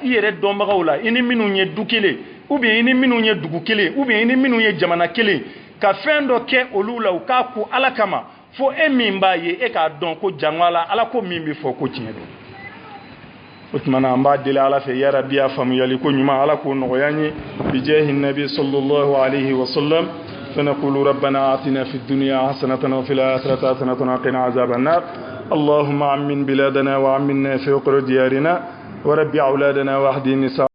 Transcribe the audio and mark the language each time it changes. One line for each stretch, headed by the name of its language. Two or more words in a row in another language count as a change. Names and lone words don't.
Bambara: i yɛrɛ dɔnbagaw la i ni minnu ye du kelen
French: ou bien
Bambara: i ni minnu ye dugu kelen
French: ou bien
Bambara: i ni minnu ye jamana kelen ka fɛn dɔ kɛ olu la u k'a ko Ala kama fo e min b'a ye e k'a dɔn ko jango la Ala ko min bɛ fɔ ko tiɲɛ don o tuma na an b'a deli Ala fɛ
Arabic: يا رب
Bambara: a faamuyali ko ɲuman Ala k'o nɔgɔya n ye
Arabic: بجاه نبي صلى الله عليه وسلم فنقول ربنا آتنا في الدنيا حسنة وفي الآخرة حسنة وقنا عذاب النار اللهم عمن بلادنا وعمنا في وقر ديارنا وربي أولادنا واهدي النساء